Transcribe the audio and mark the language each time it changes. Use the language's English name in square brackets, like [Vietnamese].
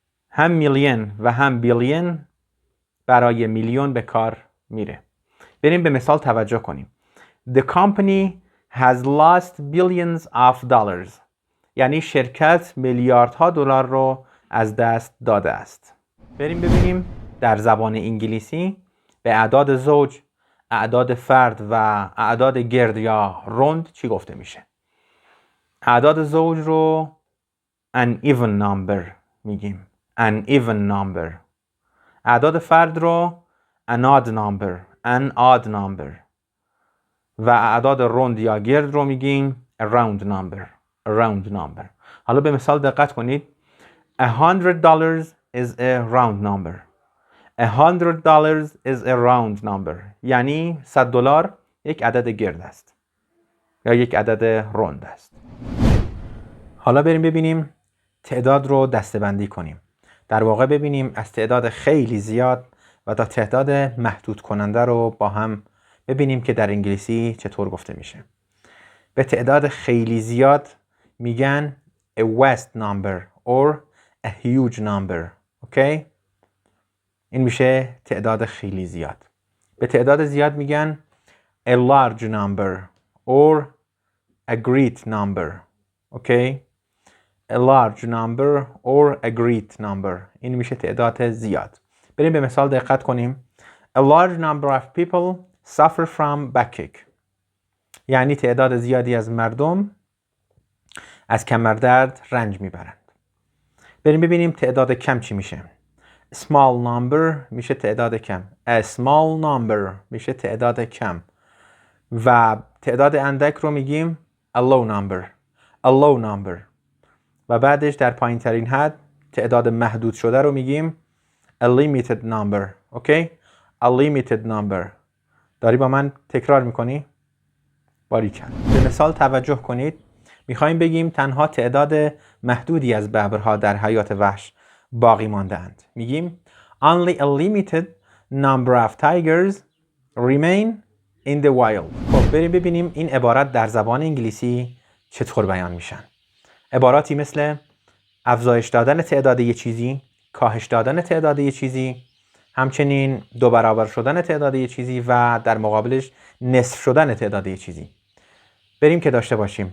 [Persian] هم میلیون و هم بیلیون برای میلیون به کار میره. بریم به مثال توجه کنیم. [English] The company has lost billions of dollars. [Persian] یعنی شرکت میلیاردها دلار رو از دست داده است. بریم ببینیم در زبان انگلیسی به اعداد زوج، اعداد فرد و اعداد گرد یا روند چی گفته میشه. اعداد زوج رو an even number میگیم. [English] an even number. [Persian] اعداد فرد رو an odd number و اعداد روند یا گرد رو میگیم a round number. [English] round number. حالا به مثال دقت کنید. $100 is a round number. $100 is a round number. [Persian] یعنی $100 یک عدد گرد است یا یک عدد روند است. حالا بریم ببینیم تعداد رو دسته‌بندی کنیم. در واقع ببینیم از تعداد خیلی زیاد و تا تعداد محدود کننده رو با هم ببینیم که در انگلیسی چطور گفته میشه. [English] به تعداد خیلی زیاد میگن a vast number or a huge number. [Persian] اوکی؟ این میشه تعداد خیلی زیاد. [English] به تعداد زیاد میگن a large number or a great number. Okay? a large number or a great number. [Persian] این میشه تعداد زیاد. بریم به مثال دقت کنیم. [English] A large number of people suffer from backache. [Persian] یعنی تعداد زیادی از مردم از کمردرد رنج میبرند. بریم ببینیم تعداد کم چی میشه. Small number میشه تعداد کم. A small number میشه تعداد کم. و تعداد اندک رو میگیم a low number. [English] A low number. [Persian] و بعدش در پایین ترین حد تعداد محدود شده رو میگیم a limited number. [English] Okay? A limited number. [Persian] داری با من تکرار میکنی؟ باریکن. به مثال توجه کنید. میخوایم بگیم تنها تعداد محدودی از ببرها در حیات وحش باقی مانده اند. [English] میگیم only a limited number of tigers remain in the wild. [Persian] خب بریم ببینیم این عبارت در زبان انگلیسی چطور بیان میشن. عباراتی مثل افزایش دادن تعداد یه چیزی، کاهش دادن تعداد یه چیزی، همچنین 2 برابر شدن تعداد یه چیزی و در مقابلش نصف شدن تعداد یه چیزی. بریم که داشته باشیم.